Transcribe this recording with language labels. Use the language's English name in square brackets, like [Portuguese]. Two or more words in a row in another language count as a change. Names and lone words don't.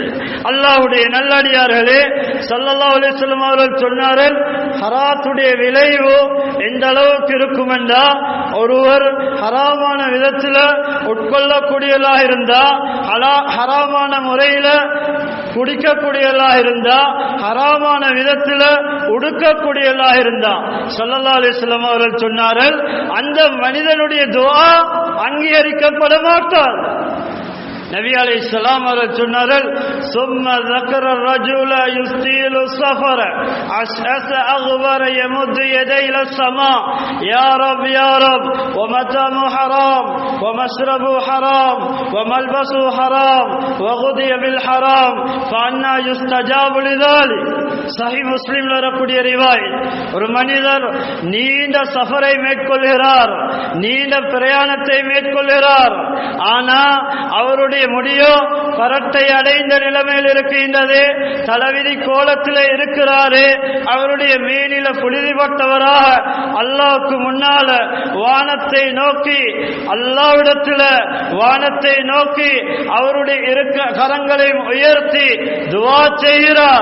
[Tamil] அல்லாஹ்வுடைய நல்லடியார்களே, [Arabic] صلى الله عليه وسلم [Tamil] அவர்கள் சொன்னார்கள், ஹராத்துடைய விளைவு எந்த அளவுக்கு இருக்கும் என்றா, ஒருவர் ஹராமான விதத்தில் உட்கொள்ளக்கூடியவர்களாக இருந்தா, ஹராமான முறையில் குடிக்கக்கூடியவர்களாக இருந்தா, ஹராமான விதத்தில் உடுக்கக்கூடியவர்களாக இருந்தா, [Arabic] صلى الله عليه وسلم [Tamil] அவர்கள் சொன்னார்கள், அந்த மனிதனுடைய துஆ அங்கீகரிக்கப்பட மாட்டார். நபி அலைஹிஸ்ஸலாம் அவர்கள் சொன்னார்கள், [Arabic] ثم ذكر الرجل يستيل السفر أشأث أغبر يمد يديه إلى السماء يا رب يا رب ومطعمه حرام ومشربه حرام وملبسه حرام وغذي بالحرام فأنى يستجاب لذلك. [Tamil] சஹீஹ் முஸ்லிம்ல வரக்கூடிய ரிவாயத், ஒரு மனிதர் நீண்ட சஃபரை மேற்கொள்கிறார், நீண்ட பிரயாணத்தை மேற்கொள்கிறார், ஆனா அவருடைய முடியோ பரட்டை அடைந்த நிலைமையில் இருக்கின்றது, தலைவிதி கோலத்தில் இருக்கிறாரு, அவருடைய மேனில புழுதிப்பட்டவராக அல்லாஹ்வுக்கு முன்னால வானத்தை நோக்கி, அல்லாஹ்விடத்தில் வானத்தை நோக்கி அவருடைய கரங்களை உயர்த்தி துஆ செய்கிறார்.